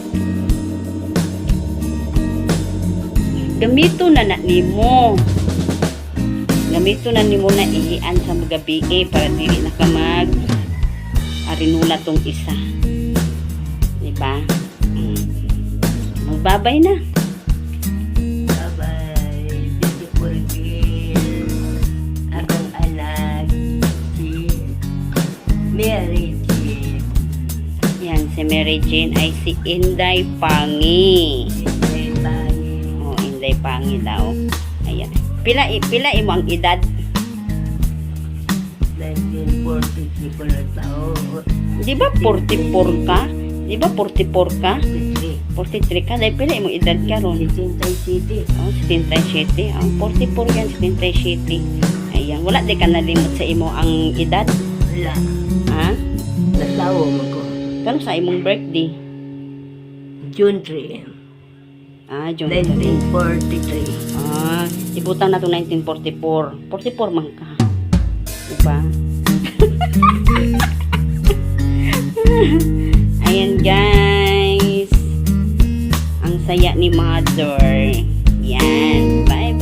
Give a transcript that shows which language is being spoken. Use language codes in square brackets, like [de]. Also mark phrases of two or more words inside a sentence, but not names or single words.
[ceb] Gamito na nimo. Gamito na nimo na ihian sa mga gabi para dili na ka mag arinola tong isa. Diba? Magbabay na. [en] Bye-bye. Beautiful girl. [ceb] Akong anak. Si Mary Jane. [tl] Yan, si Mary Jane ay si Inday Pangi. Inday Pangi. [ceb] Oh, Inday Pangi daw. Ayan. Pila imo ang edad? 1946 ko na tao. [tl] Di ba 44 ka? Di ba 44 ka? 43 ka? [ceb] Dahil pila imo edad ka ron? 77. [tl] Oh, 77. Oh, 44 yan, 77. Ayan. [ceb] Wala di ka nalimot sa imo ang edad? Wala. Ha? Natawo mo ko. Kano sa imong birthday? June 3. Ah, June 1943. Ah, ibutang na to 1944. 44 man ka. [tl] Diba? Ayan guys. Ang saya ni mother. Yan. Bye.